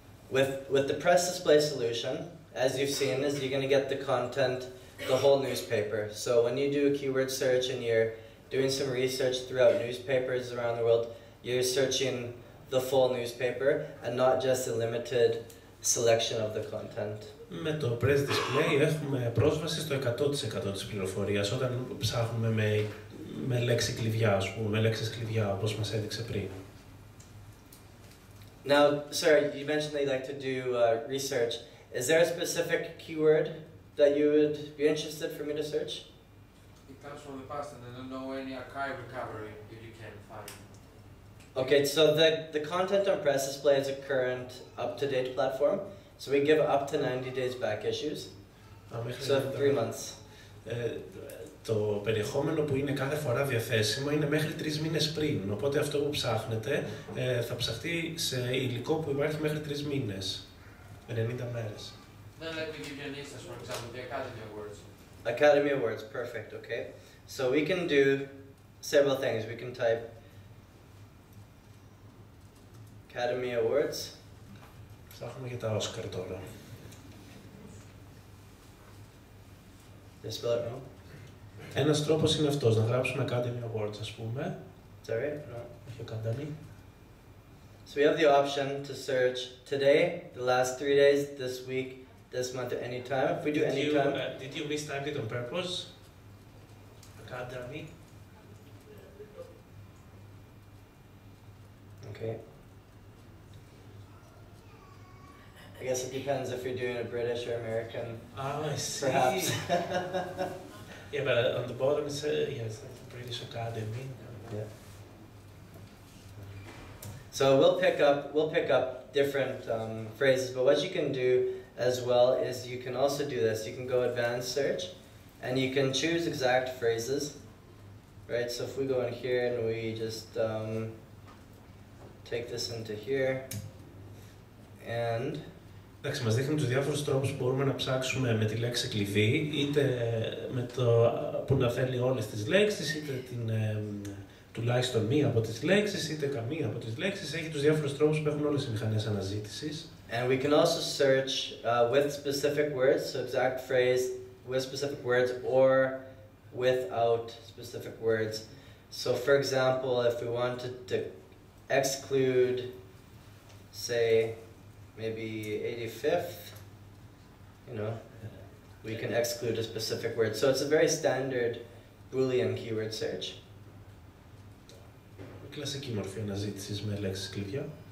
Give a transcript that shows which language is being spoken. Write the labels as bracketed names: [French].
[English] With the PressDisplay solution, as you've seen, is you're going to get the content, the whole newspaper. So when you do a keyword search and you're doing some research throughout newspapers around the world, you're searching the full newspaper and not just a limited selection of the content. [Greek] Με το PressDisplay έχουμε πρόσβαση στο 100% της πληροφορίας όταν ψάχνουμε με λέξη κλειδιά, ας πούμε, με λέξεις κλειδιά, όπως μας έδειξε πριν. [English] Now, sir, you mentioned that you like to do research. Is there a specific keyword that you would be interested for me to search? It comes from the past and I don't know any archive recovery if you can find. Okay, so the content on PressDisplay is a current up-to-date platform. So we give up to 90 days back issues. So 3 months. [Greek] Το περιεχόμενο που είναι κάθε φορά διαθέσιμο είναι μέχρι 3 μήνες πριν. Οπότε αυτό που ψάχνετε θα ψαχτεί σε υλικό που υπάρχει μέχρι 3 μήνες. 90 μέρες. [English] Then let me give you an instance, for example, the Academy Awards. Academy Awards, perfect, okay. So we can do several things. We can type Academy Awards. [Greek] Ψάχνουμε για τα Oscar τώρα. [English] Did I spell it wrong? [Greek] Ένας τρόπος είναι αυτός, να γράψουμε Academy Awards, ας πούμε. [English] Is that right? No. [Greek] Όχι Academy. [English] So we have the option to search today, the last 3 days, this week, this month, at any time. If we do any time. Did you mistype it on purpose? Academy. Okay. I guess it depends if you're doing a British or American. Oh, I see. Perhaps. Yeah, but on the bottom it says, yes, British Academy. Yeah. So we'll pick up different phrases, but what you can do as well is you can also do this. You can go advanced search, and you can choose exact phrases, right? So if we go in here and we just take this into here, and [Greek] Εντάξει, μας δείχνει τους διάφορους τρόπους που μπορούμε να ψάξουμε με τη λέξη κλειδί, είτε με το που να θέλει όλες τις λέξεις, είτε τουλάχιστον μία από τις λέξεις, είτε καμία από τις λέξεις. Έχει τους διάφορους τρόπους που έχουν όλες οι μηχανές αναζήτησης. [English] And we can also search with specific words, so exact phrase with specific words or without specific words. So for example, if we wanted to exclude, say, maybe 85th, you know, we can exclude a specific word. So it's a very standard Boolean keyword search. [Greek] Κλασική μορφή αναζήτησης με λέξεις κλειδιά.